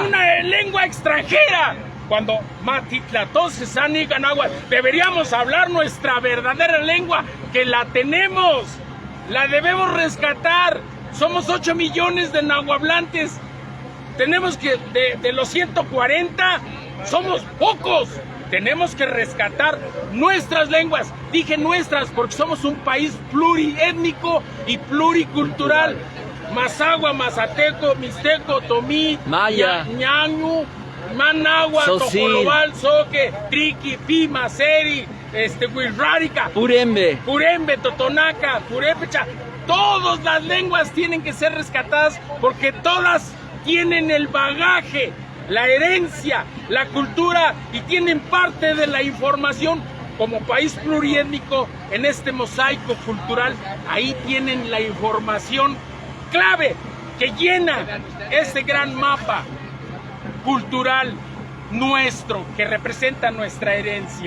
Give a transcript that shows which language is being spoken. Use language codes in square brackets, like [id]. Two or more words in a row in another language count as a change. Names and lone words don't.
[es] en una lengua extranjera. Cuando deberíamos hablar nuestra verdadera lengua, que la tenemos, la debemos rescatar. Somos 8 millones de nahuablantes. Tenemos que, de los 140, somos pocos. Tenemos que rescatar nuestras lenguas. Dije nuestras porque somos un país pluriétnico y pluricultural. Mazahua, Mazateco, Mixteco, Tomí, Maya, Ñañu, Managua, Socil, Tojolobal, Soque, Triqui, Pima, Seri, Huilrárica, Purembe, Totonaca, Purépecha. Todas las lenguas tienen que ser rescatadas porque todas tienen el bagaje, la herencia, la cultura y tienen parte de la información. Como país pluriétnico en este mosaico cultural, ahí tienen la información clave que llena este gran mapa cultural nuestro, que representa nuestra herencia.